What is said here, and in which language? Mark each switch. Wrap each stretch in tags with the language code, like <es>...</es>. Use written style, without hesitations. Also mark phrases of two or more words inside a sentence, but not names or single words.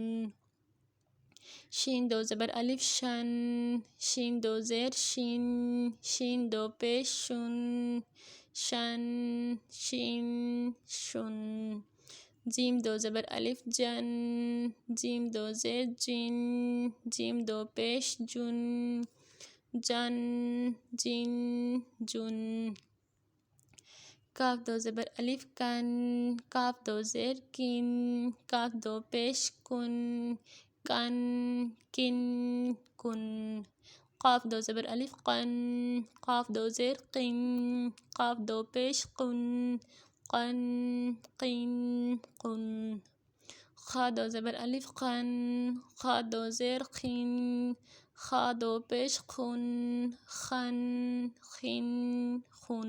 <ur>شین 2 زبر الف شن، شین 2 زیر شن، شین 2 پیش شن، شن، شن، شن۔ جیم 2 زبر الف جن، جیم 2 زیر جن، جیم 2 پیش جن، جن، جن، جن۔ کاف دو زبر الف کن، کاف دو زیر کن، کاف دو پیش کن، کن کن کن. قاف دو زبر الف قن، قاف دو زیر قن، قاف دو پیش قن، قن قن قن. خا دو زبر الف قن، خا دو زیر قن، خا دو پیش خن، خن خن خن.</ur>